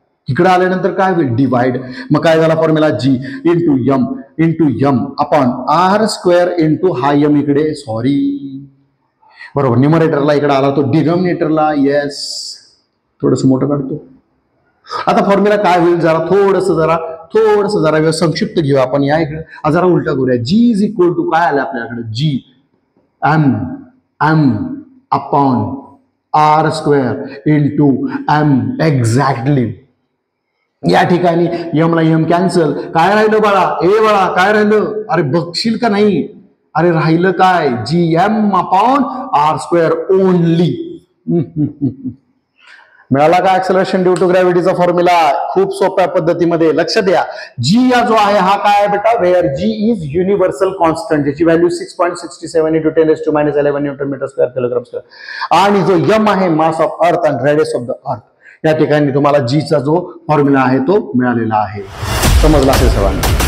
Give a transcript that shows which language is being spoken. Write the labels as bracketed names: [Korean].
[Marathi] इकडे आल्यानंतर काय होईल? डिवाइड. मग काय झाला फॉर्म्युला? [English] G into M upon R square [Marathi] into हा एम इकडे, सॉरी बरोबर, न्यूमरेटरला इकडे आला तो डिनॉमिनेटरला. येस, थोडस मोठं काढतो. आता फॉर्म्युला काय होईल? थोडस जरा संक्षिप्त घेऊ आपण. या इकडे जरा उलटा करूया. [English] G is equal to [Marathi] काय आलं आपल्याकडे? [English] G M upon R square into M. Exactly. [Marathi] या ठिकाणी एम ला एम कॅन्सल. काय राहिलं बाळा? बाळा काय राहिलं? अरे बघशील का नाही? अरे राहिलं काय? [English] G M upon R square only. [Marathi] मिळाला का ऍक्सेलरेशन ड्यू टू ग्रॅव्हिटीचा फॉर्म्युला? खूप सोप्या पद्धतीमध्ये. लक्ष द्या. जी या जो आहे हा काय बेटा? [English] Where G is universal constant, ज्याची value 6.67 × 10⁻11 newton metre square kilogram square. [Marathi] आणि जो यम आहे [English] Mass of earth and radius of the earth. [Marathi] या ठिकाणी तुम्हाला जी चा जो फॉर्म्युला आहे तो मिळालेला आहे. समजला असेल सर्वांना?